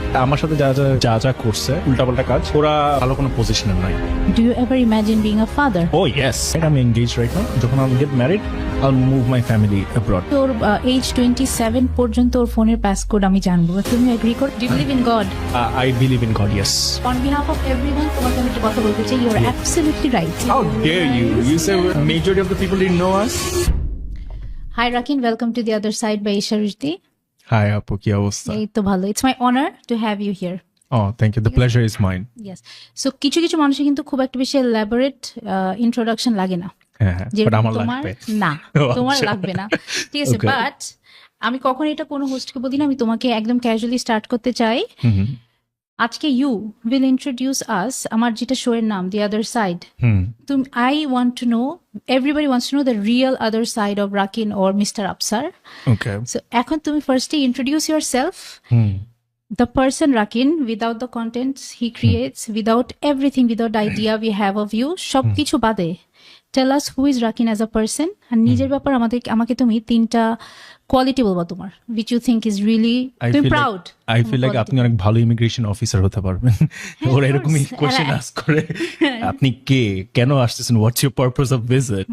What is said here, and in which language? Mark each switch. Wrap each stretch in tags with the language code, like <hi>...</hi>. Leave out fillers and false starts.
<bn>আমার সাথে যা যা করছে উল্টাপাল্টা কাজ, ওরা ভালো কোনো পজিশনে নাই।</bn> <en>Do you ever imagine being a father? Oh yes, I'm engaged right now. যখন I'll get married, I'll move my family abroad.</en> <bn>তোর age 27 পর্যন্ত ওর ফোনের পাসকোড আমি জানবো। তুমি এগ্রি কর?</bn> <en>Do you believe in God? I believe in God, yes. On behalf of everyone,</en> <bn>তোমাকে আমি একটা কথা বলতে চাই,</bn> <en>you are absolutely right. How dare you? You say majority of the people didn't know us? Hi Rakin, welcome to the other side by Isha Rushdi.</en> <bn>Hi আপু, কি অবস্থা? এই তো ভালো।</bn> <en>It's my honor to have you here. Oh, thank you. The pleasure is mine. Yes.</en> <bn>So কিছু মানুষের কিন্তু খুব একটা বেশি</bn> <en>elaborate introduction</en> <bn>লাগে না। হ্যাঁ, but যেরকম আমার তোমার লাগবে। না, তোমার আচ্ছা। লাগবে না, ঠিক আছে।</bn> <en>Okay.</en> <bn>বাট আমি কখন এটা কোনো হোস্টকে বলি না, আমি তোমাকে একদম ক্যাজুয়ালি স্টার্ট করতে চাই। আজকে</bn> <en>you will introduce us,</en> <bn>আমার যেটা শো এর নাম দি আদার সাইড।</bn> <en>তুমি I want to know, everybody wants to know the real other side of Rakin or mister Afsar. Okay. So এখন তুমি ফার্স্টে introduce yourself, the person Rakin, without the contents he creates, without everything, without the idea we have of you,</en> <bn>সব কিছু বাদে</bn> <en>tell us who is Rakin as a person,</en> <bn>আর নিজের ব্যাপার আমাকে তুমি তিনটা কোয়ালিটি বলবা তোমার,</bn> <en>which you think is really তুমি proud. I feel like</en> <bn>আপনি অনেক ভালো ইমিগ্রেশন অফিসার হতে পারবেন। ওরা এরকমই কোশ্চেন আস্ক করে, আপনি কে, কেন আসতেছেন,</bn> <en>What's your purpose of visit?</en>